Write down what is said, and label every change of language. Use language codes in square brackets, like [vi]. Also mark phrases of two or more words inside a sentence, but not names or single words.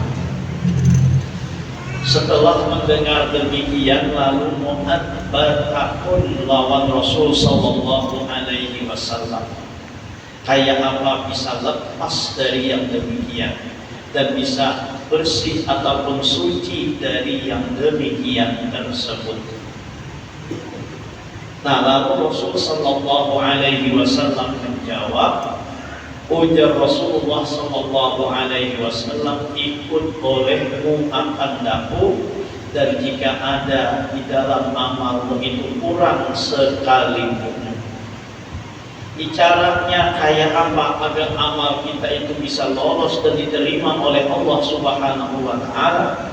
[id] Setelah mendengar demikian, lalu Mu'ad bertakun lawan Rasul [ar] صلى الله عليه وسلم, [id] kayak apa bisa lepas dari yang demikian dan bisa bersih ataupun suci dari yang demikian tersebut. Nah, lalu Rasul [ar] صلى الله عليه وسلم [id] menjawab, ujar Rasulullah [ar] صلى الله عليه وسلم, [id] ikut olehmu akan daku, dan jika ada di dalam amalmu itu kurang sekalipun. Caranya kayak apa agar amal kita itu bisa lolos dan diterima oleh Allah [ar] سبحانه وتعالى?